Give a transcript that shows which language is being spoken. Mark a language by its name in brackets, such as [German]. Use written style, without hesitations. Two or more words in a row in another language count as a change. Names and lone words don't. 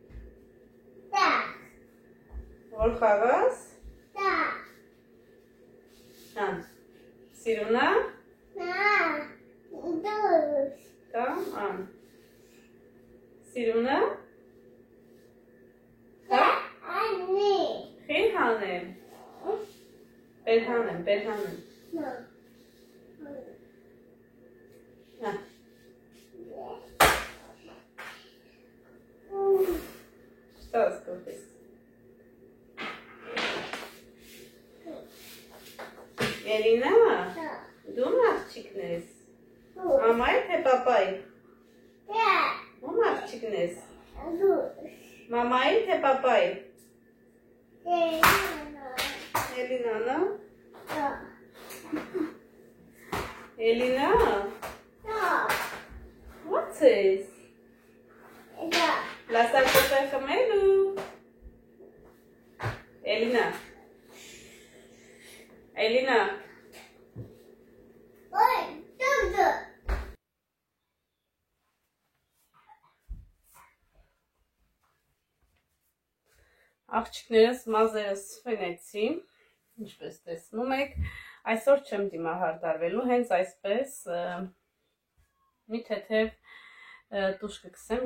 [Armenian] որ խաղաս, սիրունա, սիրունա, խի հանեմ, բեր հանեմ, [Russian] Что скупишь? [Armenian] Elina, դու աղջիկն ես։ Մամայի թե պապայի։ Ում աղջիկն ես։ Մամայի թե պապայի։ Elina, Elina, [English] what's this? La salsa camelo. [Armenian] Elina. Elina. Աղջիկներս մազերս ֆենեցի, ինչպես տեսնում եք, այսօր չեմ դիմահարդարվելու, հենց այսպես մի թեթև տուշ կգցեմ